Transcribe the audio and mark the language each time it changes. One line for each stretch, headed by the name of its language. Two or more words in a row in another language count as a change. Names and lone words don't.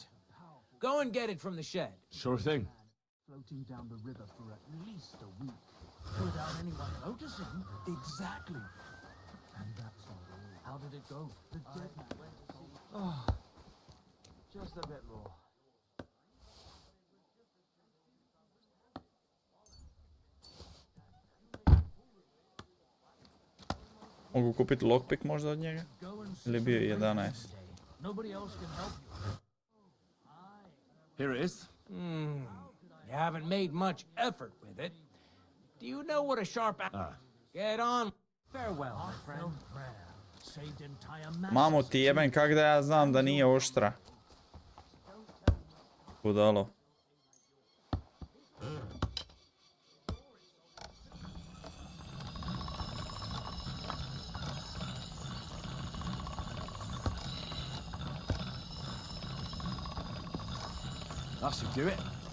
English: Go and get it from the shed. Sure thing. Floating down the river for at least a week, without anyone noticing. Exactly. And that's all. How did it go? The dead man went to see. Oh, just a bit more.
Croatian: Mogu kupiti lockpick možda od njega? Ili bio je 11?
English: Nobody else can help you. Here it is. You haven't made much effort with it. Do you know what a sharp... Get on. Farewell, my friend. Saved entire masses.
Croatian: Mamu ti jeben, kak da ja znam da nije oštra. Budalo.
English: That should do it.